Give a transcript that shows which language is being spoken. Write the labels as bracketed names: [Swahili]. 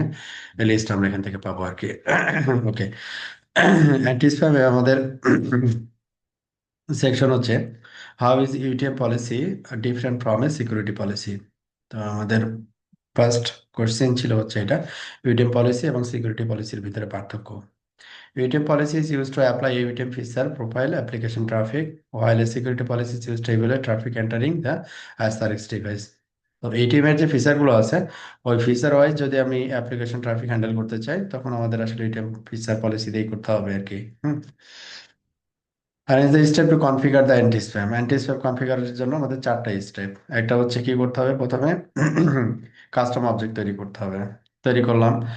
[Bangla] হ্যাঁ, এই লিস্ট আমরা এখান থেকে পাবো আর কি। ওকে, অ্যান্টি স্প্যামে আমাদের সেকশন হচ্ছে [English] How is UTM policy different from a security policy. [Bangla] তো আমাদের ফার্স্ট কোশ্চেন ছিল হচ্ছে এটা, ইউটিএম পলিসি এবং সিকিউরিটি পলিসির ভিতরে পার্থক্য। [English] UTM policy is used to apply UTM feature profile application traffic, while a security policy is used to evaluate traffic entering the SRX device. [Bangla] তো ATM এর যে ফিচার গুলো আছে, ওই ফিচার ওয়াইজ যদি আমি অ্যাপ্লিকেশন ট্রাফিক হ্যান্ডেল করতে চাই, তখন আমাদের আসলে এটিএম ফিচার পলিসি দিয়েই করতে হবে আর কি। হুম। আর এই যে step two configure the anti spam, anti spam কনফিগারের জন্য আমাদের চারটা স্টেপ। একটা হচ্ছে কি করতে হবে, প্রথমে কাস্টম অবজেক্ট তৈরি করতে হবে। তৈরি করলাম।